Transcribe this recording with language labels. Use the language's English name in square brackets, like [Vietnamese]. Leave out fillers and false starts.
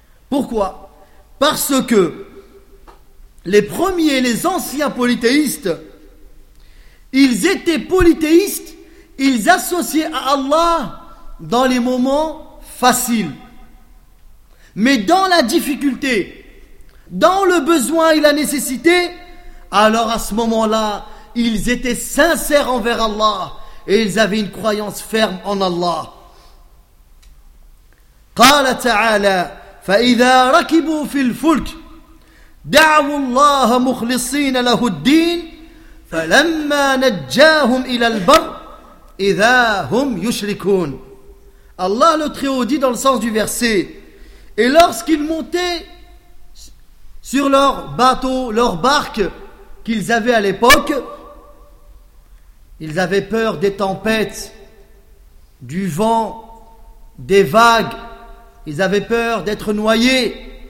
[French] Pourquoi ? Parce que les premiers, les anciens polythéistes, ils étaient polythéistes, ils associaient à Allah dans les moments faciles. Mais dans la difficulté, dans le besoin et la nécessité, alors à ce moment-là, ils étaient sincères envers Allah et ils avaient une croyance ferme en Allah. [Arabic] قال تعالى فإذا ركبوا في الفلك دعوا الله مخلصين له الدين فلما نجاهم إلى البر إذا هم يشركون. [French] Allah le Très-Haut dit dans le sens du verset, et lorsqu'ils montaient sur leur bateau, leur barque qu'ils avaient à l'époque, ils avaient peur des tempêtes, du vent, des vagues, ils avaient peur d'être noyés.